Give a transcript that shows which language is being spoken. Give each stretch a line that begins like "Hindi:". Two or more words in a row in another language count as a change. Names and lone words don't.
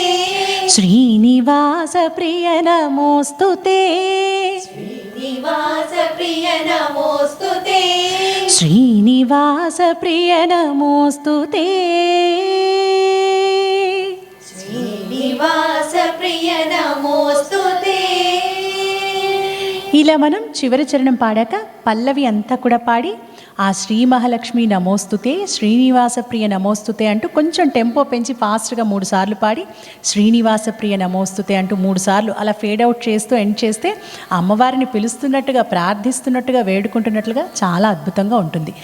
Sanskrit: श्रीनिवासप्रिय नमोऽस्तु ते, श्रीनिवासप्रिय नमोऽस्तु ते, श्रीनिवासप्रिय नमोऽस्तु ते. श्रीनिवासप्रिय नमोऽस्तु ते.
Telugu: ఇలా మనం చివరి చరణం పాడాక పల్లవి అంతా కూడా పాడి ఆ
Sanskrit: శ్రీ మహాలక్ష్మి నమోస్తుతే, శ్రీనివాస ప్రియ నమోస్తుతే
Telugu: అంటూ కొంచెం టెంపో పెంచి ఫాస్ట్గా 3 సార్లు పాడి
Sanskrit: శ్రీనివాస ప్రియ నమోస్తుతే
Telugu: అంటూ 3 సార్లు అలా
English: fade out
Telugu: చేస్తూ ఎండ్ చేస్తే ఆ అమ్మవారిని పిలుస్తున్నట్టుగా, ప్రార్థిస్తున్నట్టుగా, వేడుకుంటున్నట్లుగా చాలా అద్భుతంగా ఉంటుంది.